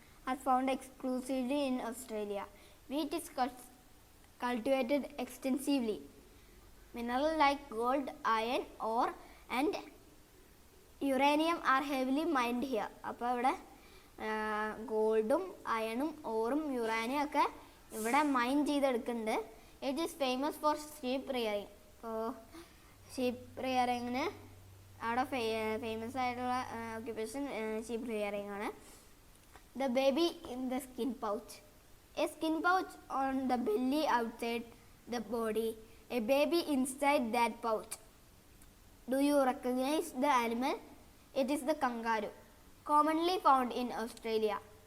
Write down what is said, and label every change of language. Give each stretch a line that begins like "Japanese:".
English: are found exclusively in Australia. Wheat is cultivated extensively. Minerals like gold, iron, ore and uranium are heavily mined here.
Malayalam: അപ്പോൾ ഇവിടെ ഗോൾഡും അയണും ഓറും uranium ഒക്കെ ഇവിടെ mine ചെയ്തെടുക്കുന്നുണ്ട്.
English: It is famous for sheep rearing.
Malayalam: അപ്പോൾ sheep റിയറിങ്ങിന് അവിടെ famous ആയിട്ടുള്ള occupation sheep rearing ആണ്.
English: The baby in the skin pouch. A skin pouch on the belly outside the body. A baby inside that pouch. Do you recognize the animal? It is the kangaroo, commonly found in Australia.